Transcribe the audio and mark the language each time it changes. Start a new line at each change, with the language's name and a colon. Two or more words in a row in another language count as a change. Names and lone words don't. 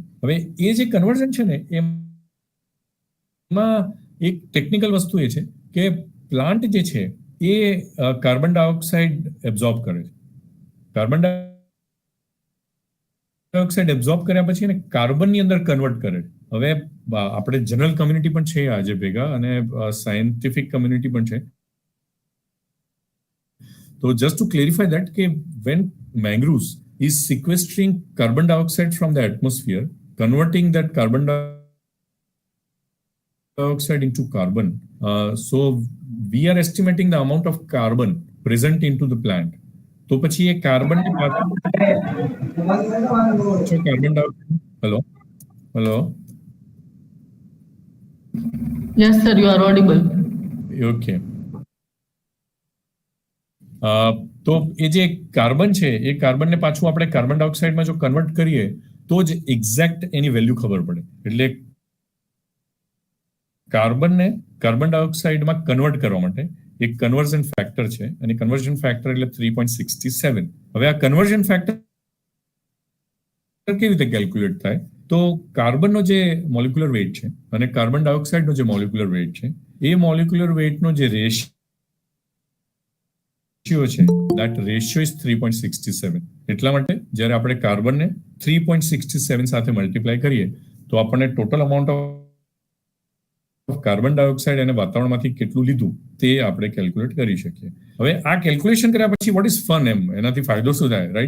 Gujarati: હવે એ જે કન્વર્ઝન છે ને એમાં એક ટેકનિકલ વસ્તુ એ છે કે પ્લાન્ટ જે છે એ
English: carbon dioxide
Gujarati: એબ્ઝોર્બ કરે છે.
English: carbon dioxide
Gujarati: એબ્ઝોર્બ કર્યા પછી એને કાર્બનની અંદર કન્વર્ટ કરે. હવે આપણે
English: general community
Gujarati: પણ છે આજે ભેગા અને
English: scientific community
Gujarati: પણ છે.
English: So just to clarify that, when mangroves is sequestering carbon dioxide from the atmosphere, converting that carbon dioxide into carbon, so we are estimating the amount of carbon present into the plant.
Gujarati: तो પછી એ કાર્બન કાર્બન હેલો
English: Yes, sir, you are audible.
Gujarati: ઓકે. તો એ જે કાર્બન છે એ કાર્બનને પાછું આપણે કાર્બન ડાયોક્સાઇડમાં જો કન્વર્ટ કરીએ તો જ એક્ઝેક્ટ એની વેલ્યુ ખબર પડે. એટલે કાર્બનને કાર્બન ડાયોક્સાઇડમાં કન્વર્ટ કરવા માટે એક
English: conversion factor
Gujarati: છે અને
English: conversion factor
Gujarati: એટલે 3.67. હવે આ
English: conversion factor
Gujarati: કેવી રીતે કેલ્ક્યુલેટ થાય? તો કાર્બનનો જે
English: molecular weight
Gujarati: છે અને કાર્બન ડાયોક્સાઇડનો જે
English: molecular weight
Gujarati: છે એ મોલિક્યુલર વેઇટનો જે રેશિયો છે
English: that ratio is 3.67.
Gujarati: એટલા માટે જ્યારે આપણે કાર્બનને 3.67 સાથે મલ્ટીપ્લાય કરીએ તો આપણને
English: total amount of carbon dioxide
Gujarati: અને વાતાવરણમાંથી કેટલું લીધું તે આપણે કેલ્ક્યુલેટ કરી શકીએ. હવે આ કેલ્ક્યુલેશન કર્યા પછી
English: what is fun
Gujarati: એનાથી ફાયદો શું થાય, રાઈટ?